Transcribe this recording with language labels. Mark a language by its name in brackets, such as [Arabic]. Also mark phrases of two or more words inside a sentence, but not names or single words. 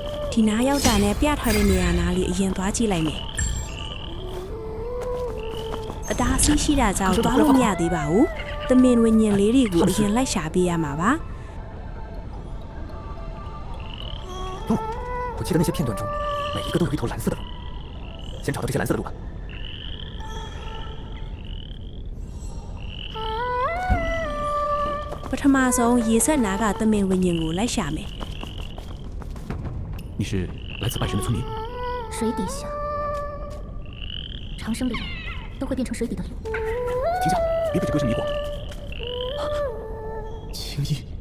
[Burmese] ဒီနားရောက်တာနဲ့ပြထားတဲ့နေရာနားလေးအရင်သွားကြည့်လိုက်မယ်အတားအဆီးရှိတာကြောင့်သွားလို့မရသေးပါဘူးသမင်ဝิญဉ်လေးတွေကိုအရင်လိုက်ရှာပေးရမှာပါ [Chinese] 路，我记得那些片段中，每一个都有一头蓝色的龙。先找到这些蓝色的路吧。 [Burmese] ပထမဆုံးရေဆက်နာကသမင်ဝิญဉ်ကိုလိုက်ရှာမယ် [Chinese] 你是来自拜神的村民？水底下，长生的人都会变成水底的龙。停下，别被这歌声迷惑。青衣，